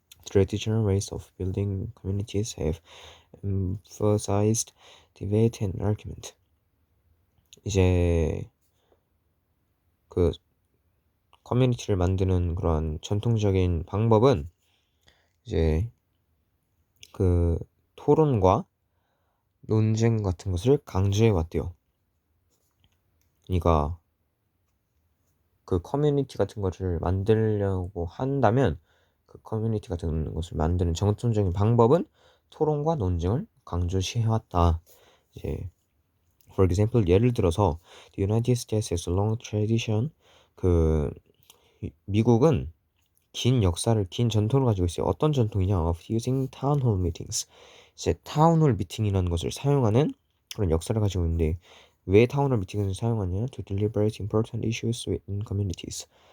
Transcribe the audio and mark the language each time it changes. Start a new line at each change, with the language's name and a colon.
English: Traditional ways of building communities have emphasized debate and argument.
Korean: 이제 그 커뮤니티를 만드는 그런 전통적인 방법은 이제 그 토론과 논쟁 같은 것을 강조해 왔대요. 그러니까 그 커뮤니티 같은 것을 만들려고 한다면 그 커뮤니티 같은 것을 만드는 전통적인 방법은 토론과 논쟁을 강조시해 왔다. 이제
English: for example,
Korean: 예를 들어서
English: the United States has a long tradition.
Korean: 그 미국은 긴 전통을 가지고 있어요. 어떤 전통이냐?
English: of using town hall meetings.
Korean: 이제 타운홀 미팅이라는 것을 사용하는 그런 역사를 가지고 있는데, 왜 타운홀 미팅을 사용하냐?
English: to deliberate important issues within communities.